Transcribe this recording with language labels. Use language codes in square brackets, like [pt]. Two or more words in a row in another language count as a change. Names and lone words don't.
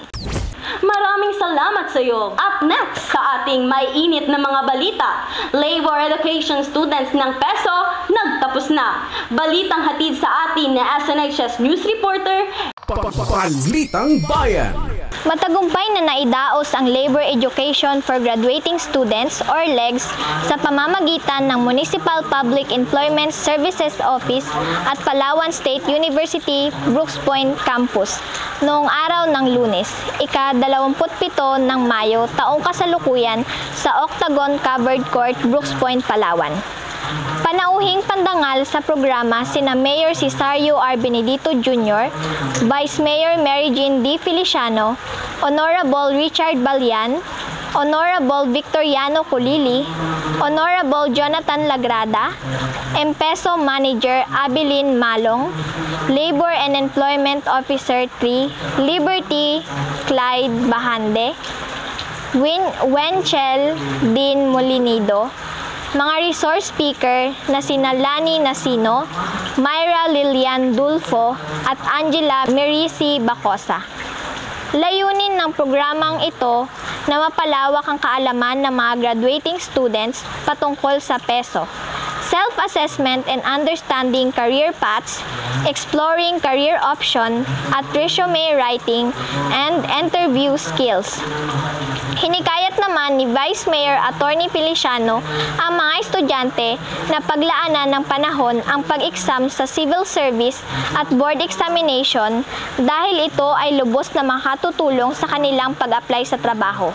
[tl] Maraming salamat sa iyo. [en] Up next [tl] sa ating may init na mga balita, labor education students ng PESO nagtapos na. Balitang hatid sa atin na SNHS News Reporter, Balitang Bayan. Matagumpay na naidaos ang Labor Education for Graduating Students or LEGS sa pamamagitan ng Municipal Public Employment Services Office at Palawan State University Brooks Point Campus noong araw ng Lunes, ika-27 ng Mayo, taong kasalukuyan sa Octagon Covered Court, Brooks Point, Palawan. Panauhing pandangal sa programa sina Mayor Cesario R. Benedito Jr., Vice Mayor Mary Jean D. Feliciano, Honorable Richard Balyan, Honorable Victoriano Colili, Honorable Jonathan Lagrada, MPESO Manager Abilin Malong, Labor and Employment Officer 3, Liberty Clyde Bahande, Wenchel Dean Molinido, mga resource speaker na sina Lani Nasino, Myra Lilian Dulfo at Angela Merisi Bacosa. Layunin ng programang ito na mapalawak ang kaalaman ng mga [en] graduating students [tl] patungkol sa PESO, [en] self-assessment and understanding career paths, exploring career option at resume writing and interview skills. [tl] Hinikayat naman ni Vice Mayor Attorney Feliciano ang mga estudyante na paglaanan ng panahon ang pag-exam sa [en] civil service [tl] at [en] board examination [tl] dahil ito ay lubos na makatutulong sa kanilang pag-apply sa trabaho.